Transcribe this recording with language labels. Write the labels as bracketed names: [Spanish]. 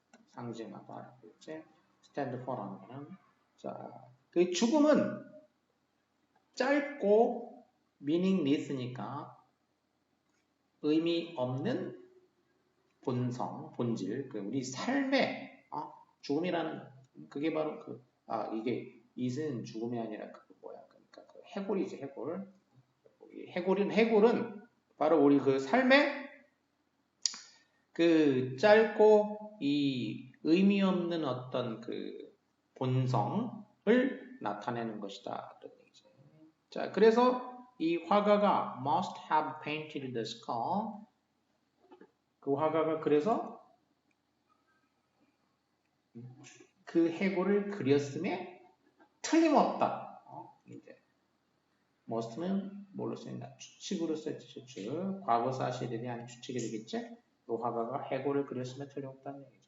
[Korean] 상징하다 이렇게 stand for라는 거는 자, 그 죽음은 짧고 meaningless니까 의미 없는 본성, 본질, 그 우리 삶의 죽음이라는 그게 바로 이게 it은 죽음이 아니라 그 뭐야 그러니까 그 해골이지 해골. 해골은 바로 우리 그 삶의 그 짧고 이 의미 없는 어떤 그 본성을 나타내는 것이다. 자, 그래서 이 화가가 [English] must have painted the skull. [Korean] 그 화가가 그래서 그 해골을 그렸음에 틀림없다. 이제 must는 뭘로 쓰인다? 추측으로 쓰였지, 추측. 과거 사실에 대한 추측이 되겠지? 그 화가가 해골을 그렸음에 틀림없다는 얘기죠.